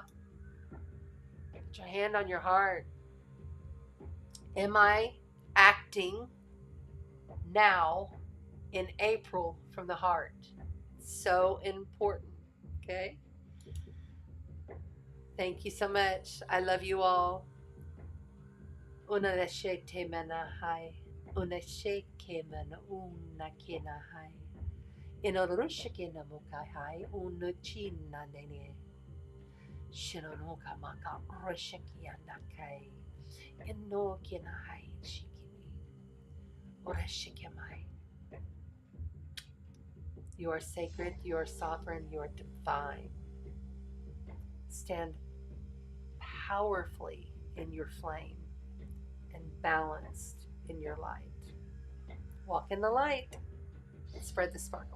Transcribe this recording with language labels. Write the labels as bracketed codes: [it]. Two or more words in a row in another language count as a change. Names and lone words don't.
[en] Put your hand on your heart. Am I acting now in April from the heart? So important. Okay? Thank you so much. I love you all. Una leshe te manahai. Una sheke mana una kinahai. Inorushikina mukahai unuchina nene. Shinonoka maka rushikia nakai. Inokina hai shikini. Orashikimai. You are sacred, you are sovereign, you are divine. Stand powerfully in your flame and balanced in your light. Walk in the light and spread the sparkle.